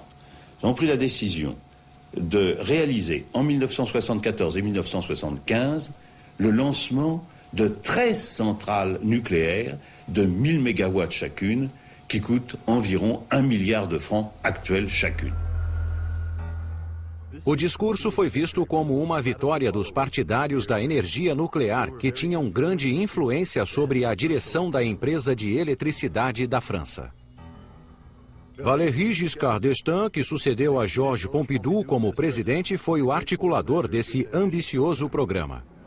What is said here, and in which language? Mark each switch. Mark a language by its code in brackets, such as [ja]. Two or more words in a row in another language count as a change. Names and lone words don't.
[fr] Nous avons pris la décision de réaliser en 1974 et 1975 le lancement de 13 centrales nucléaires de 1000 mégawatts chacune, qui coûtent environ 1 milliard de francs actuels chacune. [pt] O discurso foi visto como uma vitória dos partidários da energia nuclear, que tinham grande influência sobre a direção da empresa de eletricidade da França. Valéry Giscard d'Estaing, que sucedeu a Georges Pompidou como presidente, foi o articulador desse ambicioso programa.